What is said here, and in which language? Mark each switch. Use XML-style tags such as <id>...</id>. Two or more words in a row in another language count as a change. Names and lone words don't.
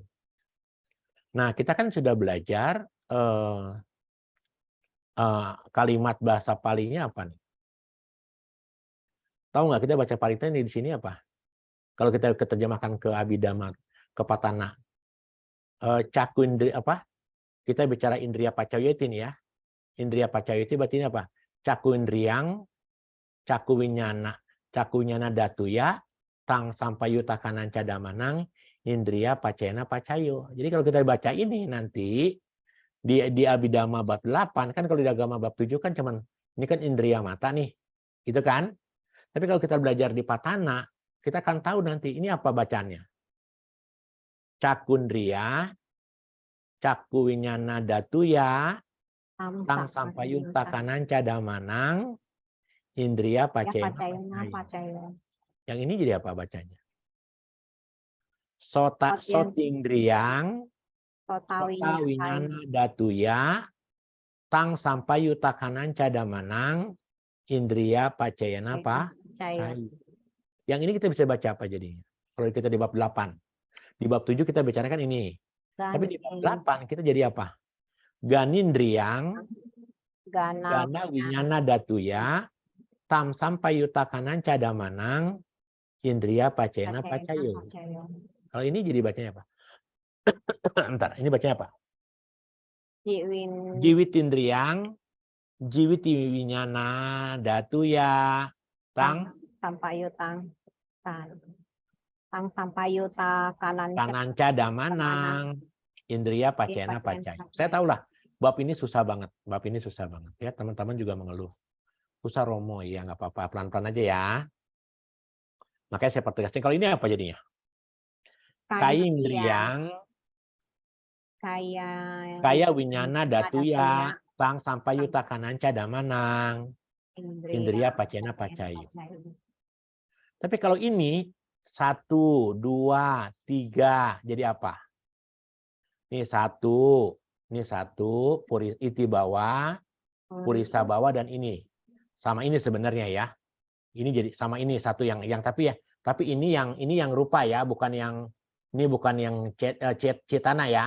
<id>Nah, kita kan sudah belajar kalimat bahasa Palinya apa nih? Tahu nggak kita baca Palita ini di sini apa? Kalau kita terjemahkan ke Abhidhamma, ke Patana,</id> <pi>caku indri</pi> <id>apa? Kita bicara</id> <pi>indriya pacayati</pi> <id>nih ya.</id> <pi>Indriya pacayati</pi> <id>berarti ini apa?</id> <pi>Caku indriyang, caku winyana datuya, tang sampayuta kanan cadamanang, indriya pacayana pacayo.</pi> <id>Jadi kalau kita baca ini nanti di Abhidhamma bab 8 kan, kalau di agama bab 7 kan cuman ini kan indriya mata nih. Gitu kan? Tapi kalau kita belajar di Patana, kita akan tahu nanti ini apa bacanya.</id> <pi>Cakundriya, caku winyana datuya, tang sampayuta kanan cadamanang, indriya pacayana pacayo.</pi> <id>Yang ini jadi apa bacanya?</id> <pi>Sotingdriyang, sota winyana datuya, tang sampayuta kanan cadamanang, indriya pacayana pacayo.</pi> <id>Yang ini kita bisa baca apa jadinya? Kalau kita di bab 8. Di bab 7 kita bicarakan ini. Tapi di bab 8 kita jadi apa?</id> <pi>Ganindriyang, gana winyana datuya, tam sampayuta kanan cadamanang, indriya pacayana pacayo.</pi> <id>Kalau ini jadi bacanya apa? Bentar, ini bacanya apa?</id> <pi>Jiwitindriyang, jiwiti winyana datuya, tang sampayuta kanan cadamanang, indriya pacayana pacayo.</pi> <id>Saya tahulah bab ini susah banget. Bab ini susah banget ya, teman-teman juga mengeluh. Susah Romo, ya nggak apa-apa, pelan-pelan aja ya. Makanya saya pertegaskan kalau ini apa jadinya?</id> <pi>Kaindriyang, kaya winyana datuya, tang sampayuta kanan cadamanang, indriya pacayana pacayo.</pi> <id>Tapi kalau ini 1, 2, 3 jadi apa? Ini 1,</id> <pi>iti bawah, purisa bawah,</pi> <id>dan ini sama ini sebenarnya ya. Ini jadi sama ini satu yang tapi ini yang rupa ya, bukan yang cetana ya.</id>